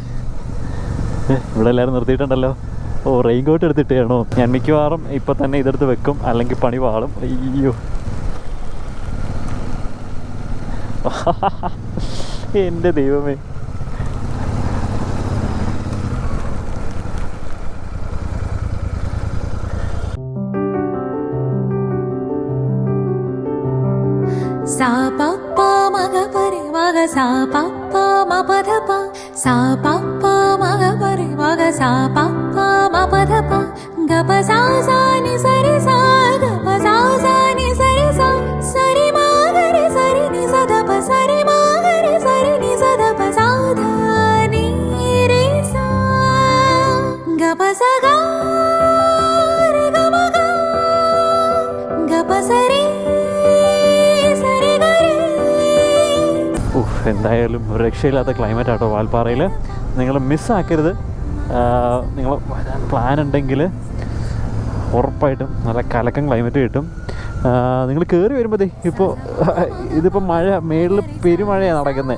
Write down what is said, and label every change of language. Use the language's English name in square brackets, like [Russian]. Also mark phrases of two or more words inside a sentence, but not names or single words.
[Malayalam] ഇവിടെ എല്ലാവരും നിർത്തിയിട്ടുണ്ടല്ലോ. ഓ [English] rain coat [Malayalam] എടുത്തിട്ടാണോ? ഞാൻ മിക്കവാറും ഇപ്പം തന്നെ ഇതെടുത്ത് വെക്കും, അല്ലെങ്കിൽ പണി പാളും. അയ്യോ എൻ്റെ ദൈവമേ. सा पा पा मग परे मग सा पा पा म प ध प सा पा पा मग परे मग सा पा पा म प ध प ग प सा सा नि स रे सा ग प सा सा नि स रे सा स रे म ग रे स रे नि स ध प स रे म ग रे स रे नि स ध प सा ध नि रे सा ग प स ग रे ग म ग ग प स रे. എന്തായാലും രക്ഷയില്ലാത്ത ക്ലൈമറ്റ് ആട്ടോ വാൽപ്പാറയിൽ. നിങ്ങൾ മിസ്സാക്കരുത്. നിങ്ങൾ വരാൻ പ്ലാൻ ഉണ്ടെങ്കിൽ ഉറപ്പായിട്ടും നല്ല കലക്കം ക്ലൈമറ്റ് കിട്ടും. നിങ്ങൾ കയറി വരുമ്പോൾ ഇതിപ്പോൾ മഴ മേളിൽ പെരുമഴയാണ് നടക്കുന്നത്.